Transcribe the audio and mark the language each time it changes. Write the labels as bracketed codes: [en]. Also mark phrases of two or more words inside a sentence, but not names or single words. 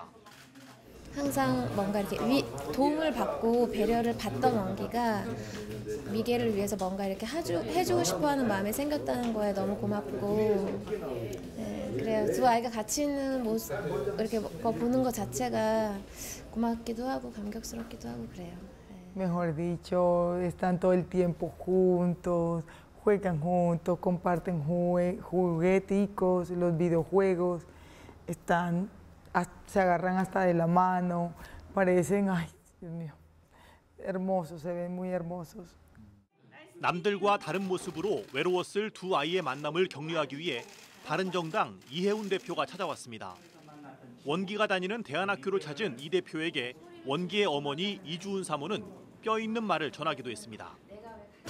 [ko] 항상 뭔가 이렇게 도움을 받고 배려를 받던 원기가 미겔을 위해서 뭔가 이렇게 해주고 싶어하는 마음이 생겼다는 거에 너무 고맙고, 네, 그래요. 두 아이가 같이 있는 모습 이렇게 보는 것 자체가 고맙기도 하고 감격스럽기도 하고 그래요. 네. [es] Mejor dicho, están todo el tiempo juntos, juegan juntos, comparten jugueticos, los videojuegos, se agarran hasta de la mano, parecen, ay, Dios mío, hermosos, se ven muy hermosos. [ko] 남들과 다른 모습으로 외로웠을 두 아이의 만남을 격려하기 위해 바른정당 이혜훈 대표가 찾아왔습니다. 원기가 다니는 대안학교를 찾은 이 대표에게 원기의 어머니 이주은 사모는 뼈 있는 말을 전하기도 했습니다.